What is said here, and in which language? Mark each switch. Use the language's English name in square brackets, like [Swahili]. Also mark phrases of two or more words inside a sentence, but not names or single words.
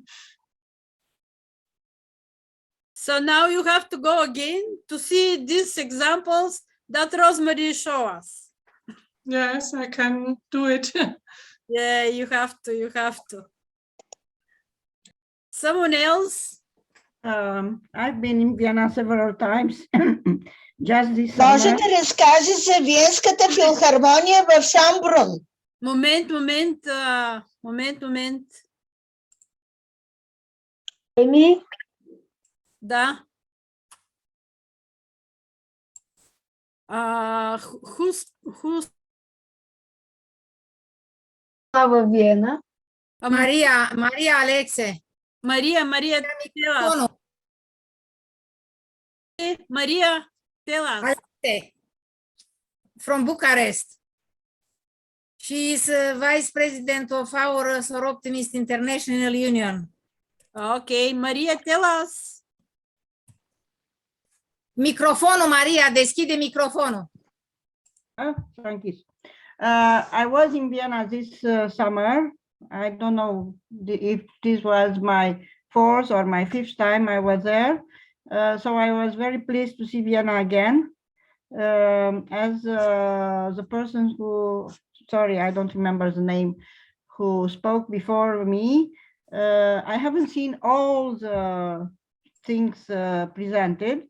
[English] So now you have to go again to see these examples that Rosemarie showed us. Yes, I can do it. Yeah, you have to. Someone else? I've been in Vienna several times. Just this [Bulgarian] Може [English] summer. [Bulgarian] да разкаже за Виенската филхармония в Шамбрун? Момент. Еми? Да. Who's Във Виена. Мария Алексе. [English] Maria, tell us. Maria, tell us. From Bucharest. She is vice president of our Sor Optimist International Union. Okay, Maria, tell us. [Romanian] Microfonul, Maria, deschide microfonul. [English] Thank you. I was in Vienna this summer. I don't know if this was my 4th or my 5th time I was there. So I was very pleased to see Vienna again. As the person who, sorry, I don't remember the name, who spoke before me, I haven't seen all the things presented.